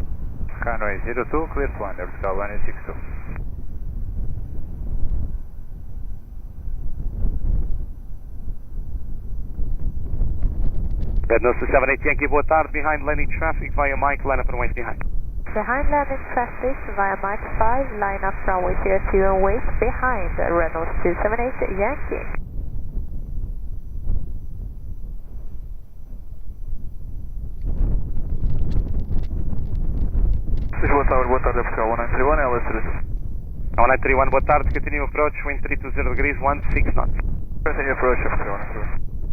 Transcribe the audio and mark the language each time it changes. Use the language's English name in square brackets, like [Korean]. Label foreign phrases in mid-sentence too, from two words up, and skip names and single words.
[English] Runway 02, clear to land, Vertical 162. Red Nose 278 Yankee, [Portuguese] boa tarde, [English] behind landing traffic via Mike, line up and wait behind. Behind landing traffic via Mike 5, line up runway 02 and wait behind Red Nose 278 Yankee. Lisboa Tower, [Portuguese] boa tarde, [English] Portugal 1931, LS32. [Portuguese] 1931, boa tarde, [English] continue approach, wind 320 degrees, 16 knots. Continue approach, Portugal 1931.